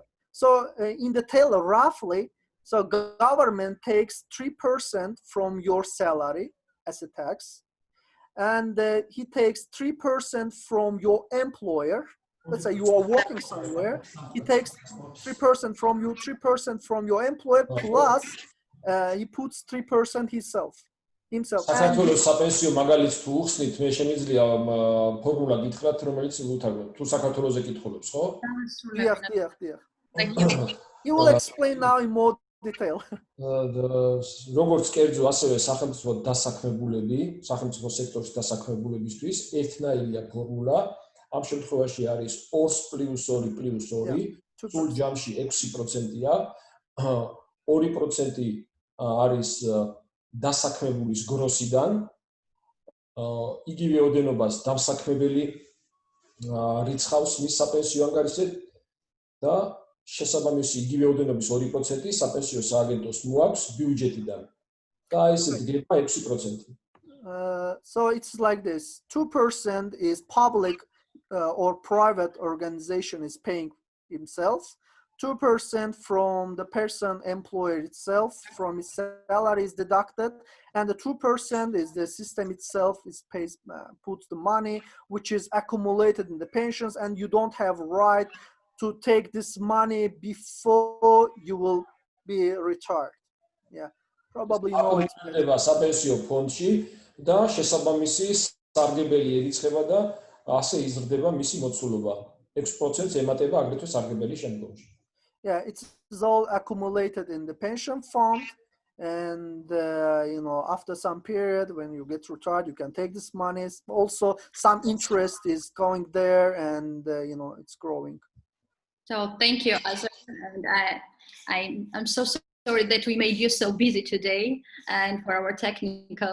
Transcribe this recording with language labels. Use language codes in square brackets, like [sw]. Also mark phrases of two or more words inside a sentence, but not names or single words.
[en] So in detail, roughly, so government takes 3% from your salary as a tax, and he takes 3% from your employer. Let's say you are working somewhere, he takes 3% from you, 3% from your employer, plus he puts 3% himself. himself. [ka] საქართველოს საპენსიო მაგალითს თუ უხსნით, მე შემიძლია ფორმულა გითხრათ, რომელიც უთარგმნოთ. თუ საქართველოზე კითხულობს, ხო? დიახ. [en] You will explain now in more detail. [ka] როგორც კერძო, ასევე სახელმწიფო დასაქმებულები, სახელმწიფო სექტორის დასაქმებულებისთვის ერთნაირია ფორმულა. ამ შემთხვევაში არის 2+2+2, სულ ჯამში 6%-ია. 2% არის დასაქმებულის გროსიდან, იგივე ოდენობას დამსაქმებელი რიცხავს მის საპენსიო ანგარიშზე და შესაბამისი იგივე ოდენობის 2% საპენსიო სააგენტოს მოაქვს ბიუჯეტიდან. და ესე დგება 6%. [en] So it's like this. 2% is public or private organization is paying himself. 2% from the person employer itself, from his salary is deducted, and the 2% is the system itself is pays puts the money which is accumulated in the pensions, and you don't have right to take this money before you will be retired. Yeah, probably you know it. [ka] საპენსიო ფონდში და შესაბამისი სარგებელი ერიცხება და ასე იზრდება მისი მოცულობა. 6%-ს ემატება აგრეთვე სარგებელი შემდგომში. [en] Yeah, it's all accumulated in the pension fund, and you know, after some period when you get retired, you can take this money. Also, some interest is going there, and you know, it's growing. So thank you, Azer, and I'm so sorry that we made you so busy today, and for our technical